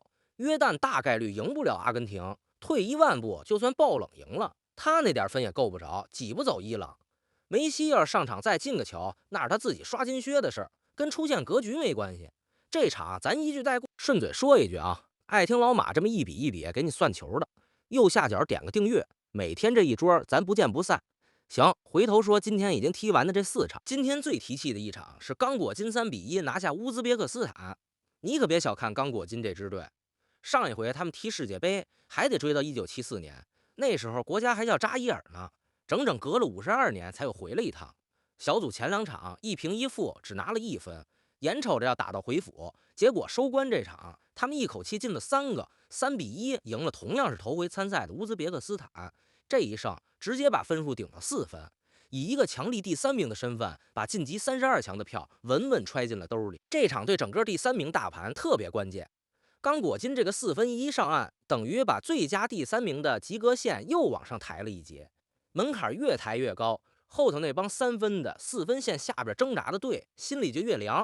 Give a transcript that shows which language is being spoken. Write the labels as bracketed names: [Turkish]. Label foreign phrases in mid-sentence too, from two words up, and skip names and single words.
[Chinese] 約旦大概率贏不了阿根廷，退1萬步就算爆冷贏了，他那點分也夠不着，擠不走伊朗。梅西要是上場再進個球，那是他自己刷金靴的事，跟出現格局沒關係。這場咱一句帶過，順嘴說一句啊，愛聽老馬這麼一筆一筆給你算球的，右下角點個訂閱，每天這一桌咱不見不散。行，回頭說今天已經踢完的这4场，今天最提气的一场是刚果金3-1拿下乌兹别克斯坦。你可別小看刚果金这支队，上一回他们踢世界杯还得追到1974年，那时候国家還叫扎伊尔呢，整整隔了52年才又回了一趟。小組前2场1平1負，只拿了1分，眼瞅着要打到回府，結果收官这场他们一口气进了3个，3-1赢了同样是头回參賽的烏茲別克斯坦。這一勝直接把分數頂到4分，以一個強力第3名的身份，把晉級32強的票穩穩揣進了兜裡。這場對整個第3名大盤特別關鍵。剛果金這個4分一上岸，等於把最佳第3名的及格線又往上抬了一截，門檻越抬越高，後頭那幫3分的4分線下邊掙扎的隊心裡就越涼。